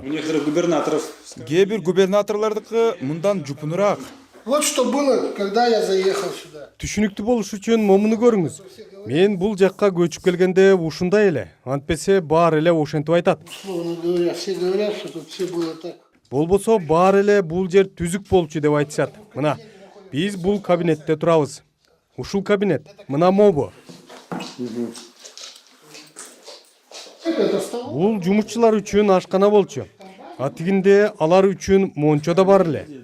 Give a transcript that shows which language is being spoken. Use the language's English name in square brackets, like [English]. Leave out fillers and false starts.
[Russian] У некоторых губернаторов. [Kyrgyz] Кээ бир губернаторлордуку мындан жупунураак. [Russian] Вот что было, когда я заехал сюда. [Kyrgyz] Түшүнүктүү болуш үчүн момуну көрүңүз. Мен бул жакка көчүп келгенде ушундай эле. Антпесе баары эле ошентип айтат. [Russian] Условно говоря, все говорят, что тут все было так. [Kyrgyz] Болбосо баары эле бул жер түзүк болчу деп айтышат. Мына биз бул кабинетте турабыз. Ушул кабинет мына мобу. Бул жумушчулар үчүн ашкана болчу. А тигинде алар үчүн мончо да бар эле.